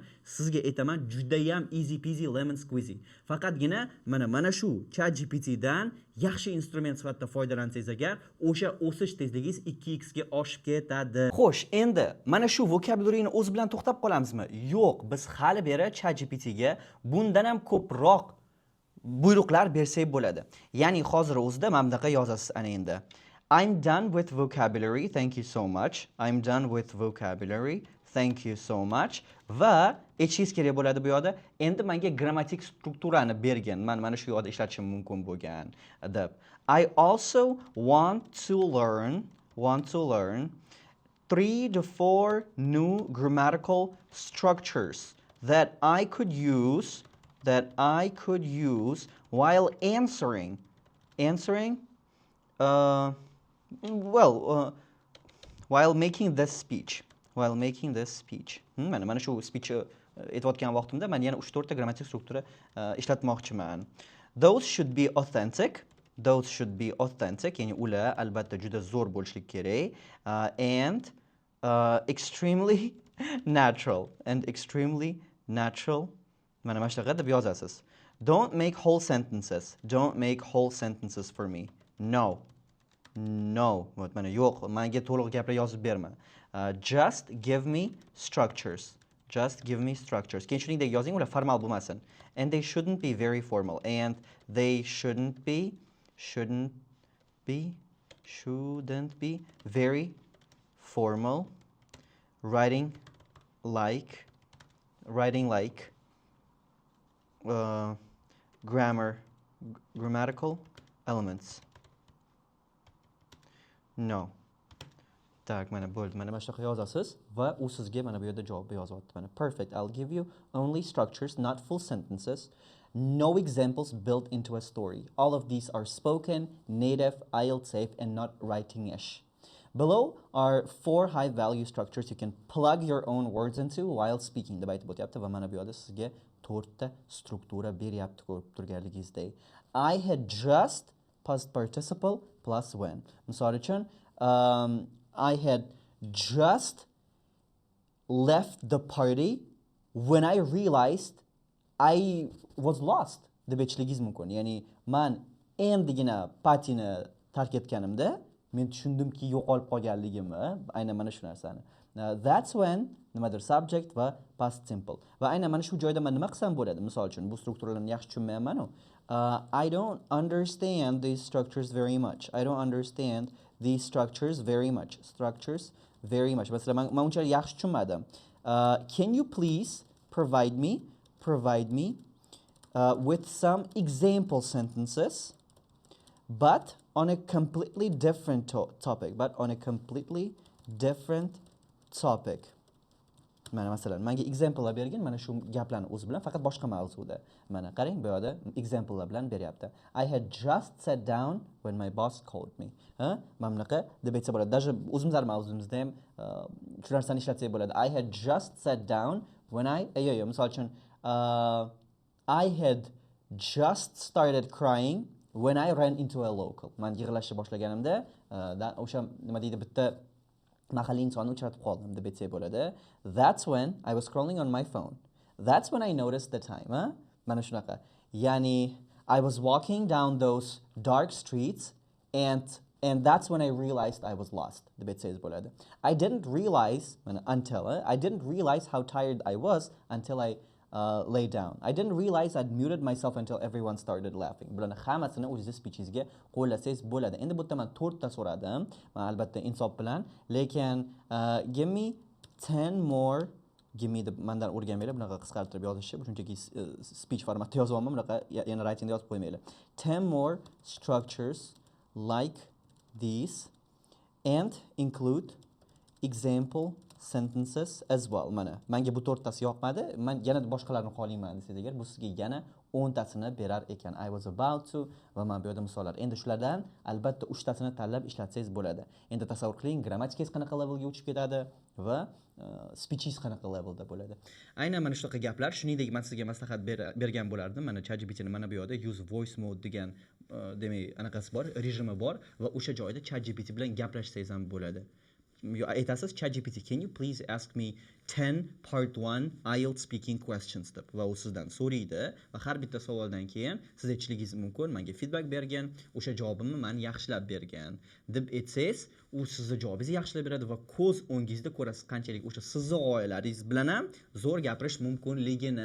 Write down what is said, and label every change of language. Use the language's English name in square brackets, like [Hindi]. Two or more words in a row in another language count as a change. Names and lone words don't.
[Uzbek] Sizga aytaman, juda ham [English] easy peasy lemon squeezy. [Uzbek] Faqatgina mana shu ChatGPT dan yaxshi instrument sifatida foydalansangiz agar, o'sha o'sish tezligingiz 2x ga oshib ketadi. Xo'sh, endi mana shu vokabulariyni o'z bilan to'xtab qolamizmi? Yo'q, biz hali beri ChatGPT ga bundan ham ko'proq buyruqlar bersak bo'ladi. Ya'ni hozir o'zida mana bunaqa yozasiz ana endi. [English] I'm done with vocabulary, thank you so much. I'm done with vocabulary, thank you so much. [Uzbek] Va aytishingiz kerak bo'ladi bu yerda. Endi menga grammatik strukturani bergin. Men mana shu yerda ishlatishim mumkin bo'lgan deb. [English] I also want to learn 3 to 4 new grammatical structures that I could use while answering, while making this speech. [Uzbek] Mana shu speech aytayotgan vaqtimda men yana 3-4 ta grammatik struktura ishlatmoqchiman. [English] Those should be authentic, [Uzbek] ya'ni ular albatta juda zo'r bo'lishi kerak, [English] and extremely natural. [Uzbek] Mana shunaqa deb yozasiz. [English] Don't make whole sentences for me. No. [Uzbek] Mana yo'q, menga to'liq gaplar yozib berma. [English] Just give me structures. [Uzbek] Keyin shuningdek yozing, ular formal bo'lmasin. [English] And they shouldn't be very formal. And they shouldn't be very formal. Writing like grammatical elements. No. [Uzbek] Tak, mana bo'ldi. Mana shunaqa yozasiz va u sizga mana bu yerda javobni yozyapti. Mana perfect. [English] I'll give you only structures, not full sentences. No examples built into a story. All of these are spoken, native, IELTS safe, and not writing-ish. Below are 4 high value structures you can plug your own words into while speaking. [Uzbek] deb aytib o'tyapti va mana bu yerda sizga 4 ta struktura beryapti ko'rib turganligingizdek. [English] I had just past participle plus when. [Uzbek] Misol uchun, [English] I had just left the party when I realized I was lost [Uzbek] deb aytishingiz mumkin. Ya'ni men endigina partini tark etganimda men tushundimki yo'qolib qolganligimni, aynan mana shu narsani. [English] That's when nimadir subject va past simple. [Uzbek] Va aynan mana shu joyda men nima qilsam bo'ladi? Misol uchun bu strukturalarni yaxshi tushunmayapman-ku. [English] I don't understand these structures very much. I don't understand these structures very much. Structures very much. [Uzbek] Masalan, men unchalik yaxshi tushunmadim. [English] Can you please provide me with some example sentences, but on a completely different topic. [Uzbek] Mana masalan, menga examplelar bergin, mana shu gaplarni o'zi bilan faqat boshqa mavzuda. Mana qarang, bu yerda examplelar bilan beryapti. [English] I had just sat down when my boss called me. [Uzbek] Mana bunaqa deb aytsa bo'ladi. Даже o'zimizlar mavzumizda ham shu narsani ishlatsak bo'ladi. [English] I had just sat down when [Uzbek] misol uchun [English] I had just started crying when I ran into a local. [Uzbek] Men yig'lashni boshlaganimda, o'sha nima deydi, bitta mahalliy insonni uchratib qoldim deb aytsak bo'ladi. [English] That's when I was scrolling on my phone. That's when I noticed the time. [Uzbek] Mana shunaqa. Ya'ni [English] I was walking down those dark streets and that's when I realized I was lost [Uzbek] deb aytsangiz bo'ladi. [English] I didn't realize how tired I was until I lay down. I didn't realize I'd muted myself until everyone started laughing. [Uzbek] Bularni hammasini o'zingiz speechingizga qo'llasangiz bo'ladi. Endi bu yerda men 4 ta so'radim. Men albatta insof bilan, lekin [English] give me 10 more [Uzbek] deb mendan o'rganmanglar, bunaqa qisqartirib yozishni, shunchaki speech formatida yozyapman, bunaqa yana writingda yozib qo'ymanglar. [English] 10 more structures like these and include example sentences as well. [Uzbek] Mana menga bu 4 tasi yoqmadi. Men yana boshqalarni qo'layman desangiz agar, bu sizga yana 10 tasini berar ekan. [English] I was about to [Uzbek] va men bu yerda misollar. Endi shulardan albatta 3 tasini tanlab ishlatsangiz bo'ladi. Endi tasavvur qiling, grammatikangiz qanaqa levelga o'chib ketadi va speechingiz qanaqa levelda bo'ladi. Aynan mana shunaqa gaplar, shuningdek men sizga maslahat bergan bo'lardim. Mana ChatGPT ni mana bu yerda [English] use voice mode [Uzbek] degan demak anaqasi bor, rejimi bor va o'sha joyda ChatGPT bilan gaplashsangiz ham bo'ladi. Aytasiz, ChatGPT, [English] can you please ask me 10 part 1 IELTS speaking questions [Uzbek] deb va u sizdan so'raydi va har bitta savoldan keyin siz aytishingiz mumkin, menga feedback bergan, o'sha javobimni men yaxshilab bergan deb aytsangiz, u sizning javobingizni yaxshilab beradi va ko'z o'ngingizda ko'rasiz qanchalik o'sha sizning g'oyalaringiz bilan ham zo'r gapirish mumkinligini.